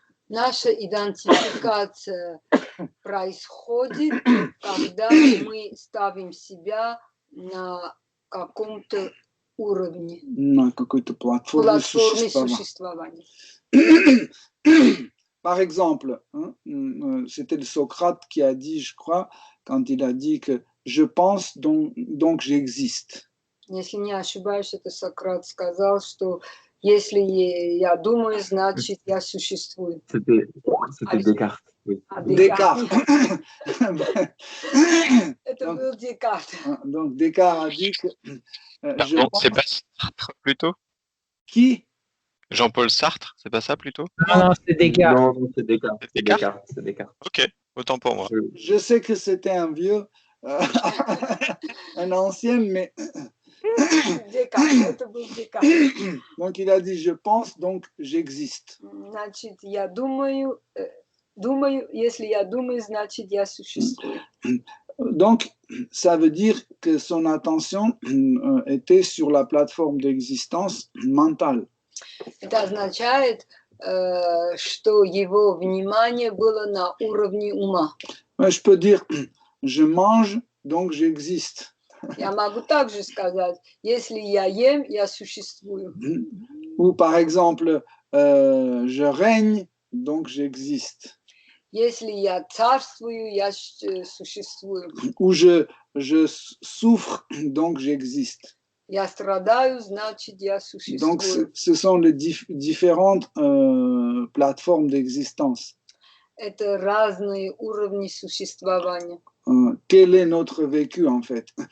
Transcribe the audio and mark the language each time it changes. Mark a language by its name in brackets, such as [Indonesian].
[Russian] Наша идентификация происходит, когда мы ставим себя на каком-то уровне, На какой-то платформе существования. [French] Par exemple, c'était le Socrate qui a dit, je crois, quand il a dit que je pense, donc j'existe. [Russian] Если не ошибаюсь, это Сократ сказал, что если я думаю, значит я существую. [French] C'était Descartes. Oui. Descartes. [Russian] Это был Декарт. [French] Donc Descartes a dit que Pardon, c'est pas Sartre plutôt? Qui? Jean-Paul Sartre, c'est pas ça plutôt? Non, c'est Descartes. Non, c'est Descartes. C'est Descartes. Ok, autant pour moi. Je sais que c'était un vieux, un ancien, mais... [Russian] Декарт, это был Декарт. [French] Donc il a dit je pense, donc j'existe. [Russian] Значит, я думаю, если я думаю, значит я существую. [French] Donc ça veut dire que son attention était sur la plateforme d'existence mentale. [Russian] Это означает, что его внимание было на уровне ума. [French] Je peux dire je mange, donc j'existe. [Russian] Я могу также сказать, если я ем, я существую. [French] Ou par exemple, je règne, donc j'existe. [Russian] Если я царствую, я существую. [French] Ou je souffre, donc j'existe. [Russian] Я страдаю, значит я существую. [French] Donc ce sont les différentes plateformes d'existence. [Russian] Это разные уровни существования. [French] Quel est notre vécu en fait?